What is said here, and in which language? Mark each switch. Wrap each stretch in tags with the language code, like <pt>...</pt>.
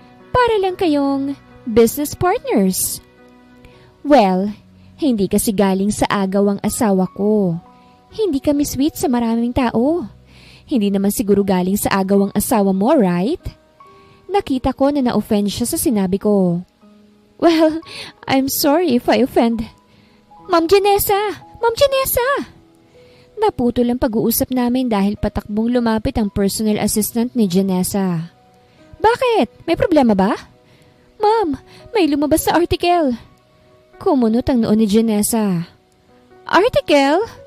<tl>Para lang kayong business partners. Well, hindi kasi galing sa agaw ang asawa ko. Hindi kami sweet sa maraming tao. Hindi naman siguro galing sa agaw ang asawa mo, right? Nakita ko na na-offend siya sa sinabi ko.</tl> <en>Well, I'm sorry if I offend.</en> <tl>Ma'am Janessa! Ma'am Janessa! Naputol ang pag-uusap namin dahil patakbong lumapit ang personal assistant ni Janessa. Bakit? May problema ba? Ma'am, may lumabas sa article. Kumunot ang noon ni Janessa. Article?</tl>